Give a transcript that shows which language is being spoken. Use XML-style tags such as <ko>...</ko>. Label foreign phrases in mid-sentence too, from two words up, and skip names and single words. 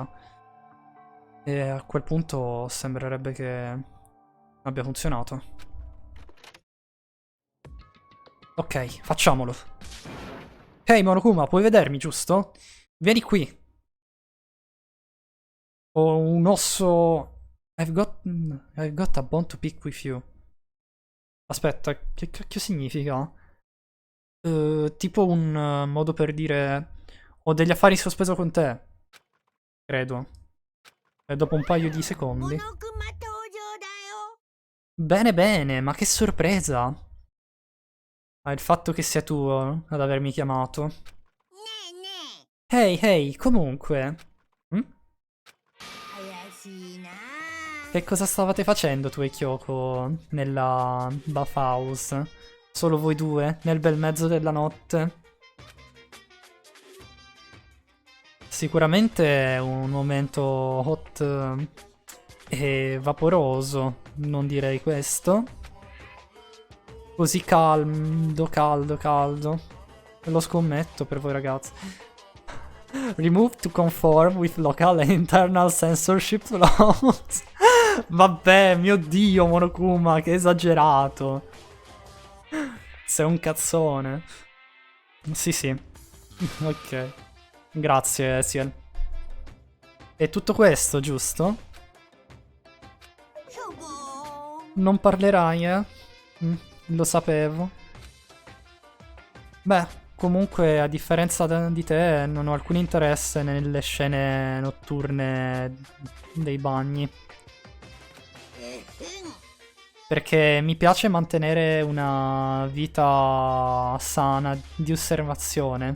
<it>E a quel punto sembrerebbe che abbia funzionato. Ok, facciamolo. Ehi Monokuma, puoi vedermi, giusto? Vieni qui. Ho un osso...</it> <en>I've got a bone to pick with you.</en> <it>Aspetta, che cacchio significa? Tipo un modo per dire... Ho degli affari in sospeso con te. Credo. E dopo un paio di</it> <ja>こ</ja> <it>secondi.</it> <ja>のクマ登場だよ。</ja> <it>Bene, bene, ma che sorpresa! Ah, il fatto che sia tu ad avermi chiamato.</it> <ja>ねえね</ja> <it>Ehi, ehi, comunque.</it> <ja>え怪しいな。</ja> <it>Che cosa stavate facendo tu e Kyoko nella bathhouse? Solo voi due, nel bel mezzo della notte? Sicuramente è un momento hot e vaporoso, non direi questo. Così caldo. Lo scommetto per voi ragazzi.</it> <en>Remove to conform with local and internal censorship laws.</en> <it>Vabbè, mio dio, Monokuma, che esagerato. Sei un cazzone. Sì. Ok. Grazie, Ciel. È tutto questo, giusto?</it> <ja>しょぼーん</ja> <it>Non parlerai, eh? Lo sapevo. Beh, comunque, a differenza di te, non ho alcun interesse nelle scene notturne dei bagni.</it> <ja>えへん</ja> <it>Perché mi piace mantenere una vita sana di osservazione.</it>